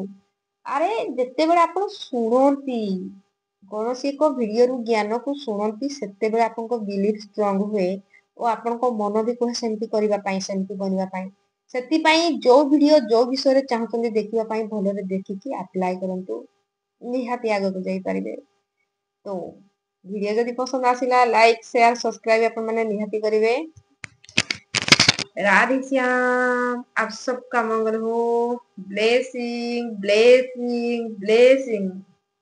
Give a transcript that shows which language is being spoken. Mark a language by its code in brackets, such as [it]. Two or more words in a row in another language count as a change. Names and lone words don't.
[or] ଆରେ ଯେତେବେଳେ ଆପଣ ଶୁଣନ୍ତି, କୌଣସି ଏକ ଭିଡିଓରୁ ଜ୍ଞାନକୁ ଶୁଣନ୍ତି, ସେତେବେଳେ ଆପଣଙ୍କ [en] belief strong [or] ହୁଏ ଓ ଆପଣଙ୍କ ମନ ବି କୁହେ ସେମିତି କରିବା ପାଇଁ, ସେମିତି ବନିବା ପାଇଁ। ସେଥିପାଇଁ ଯୋଉ ଭିଡିଓ ଯୋଉ ବିଷୟରେ ଚାହୁଁଛନ୍ତି ଦେଖିବା ପାଇଁ, ଭଲରେ ଦେଖିକି ଆପ୍ଲାଏ କରନ୍ତୁ, ନିହାତି ଆଗକୁ ଯାଇପାରିବେ। ତ ଭିଡିଓ ଯଦି ପସନ୍ଦ ଆସିଲା, [en] like share subscribe [or] ଆପଣ ମାନେ ନିହାତି କରିବେ। [hi] राधे श्याम, आप सबका मंगल हो। [en] blessing blessing blessing.